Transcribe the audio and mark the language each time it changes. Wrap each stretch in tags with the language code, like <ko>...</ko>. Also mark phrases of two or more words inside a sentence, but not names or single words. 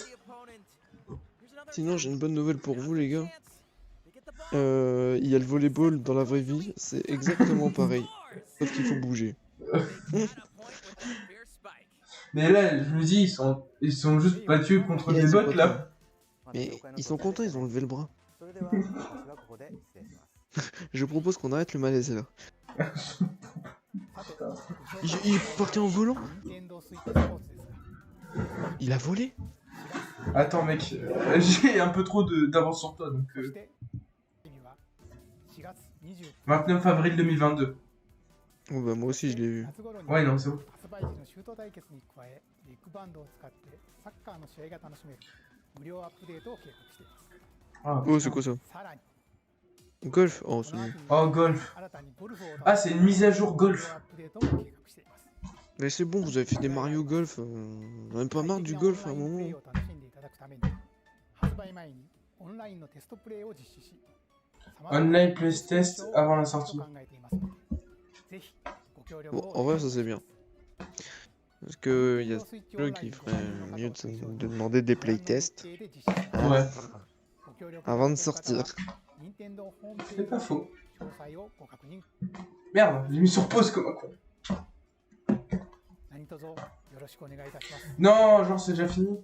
<fr>Sinon, j'ai une bonne nouvelle pour vous, les gars. Il y a le volleyball dans la vraie vie, c'est exactement pareil. Sauf qu'il faut bouger. Mais là, je me dis, ils sont juste battus contre des bots là. Mais ils sont contents, ils ont levé le bras.</fr> <ja>それでは私はここで失礼します。</ja> <fr>Je propose qu'on arrête le malaise là. Il est parti en volant?</fr> <ja>任天堂スイッチスポーツですが</ja> <fr>Il a volé? Attends mec, j'ai un peu trop d'avance sur toi donc</fr> <ja>そして次は4月29</ja> <fr>29 avril 2022. Oh bah moi aussi je l'ai vu.</fr> <ja>夏頃に</ja> <fr>Ouais non c'est bon.</fr> <ja>発売時のシュート対決に加えビッグバンドを使ってサッカーの試合が楽しめる無料アップデートを計画しています</ja> <fr>Ah, Oh c'est quoi ça?</fr> <ja>さらに</ja> <fr>Golf? Oh</fr> <ja>こ</ja> <fr>c'est</fr> <ja>の</ja> <fr>nul.</fr> <ja>秋に</ja> <fr>Oh golf.</fr> <ja>新たにゴルフを</ja> <fr>Ah c'est une mise à jour</fr> <ja>無</ja> <fr>golf.</fr> <ja>料アップデートも計画しています</ja> <fr>Mais c'est bon, vous avez fait des Mario Golf. On a même pas marre du golf à un</fr> <ja>オンラインプレ</ja> <fr>moment.</fr> <ja>イを楽しんでいただくために発売前にオンラインのテストプレイを実施し</ja> <en>Online play test</en> <fr>avant la sortie.</fr> <ja>考えていますのでぜひご協力</ja> <fr>Bon,</fr> <ja>を</ja> <fr>en vrai ça c'est bien. Parce que il y a ce jeu qui ferait mieux de demander des playtests Ouais, avant de sortir. c'est pas faux. Merde, j'ai mis sur pause comme un con. Non, genre c'est déjà fini.</fr>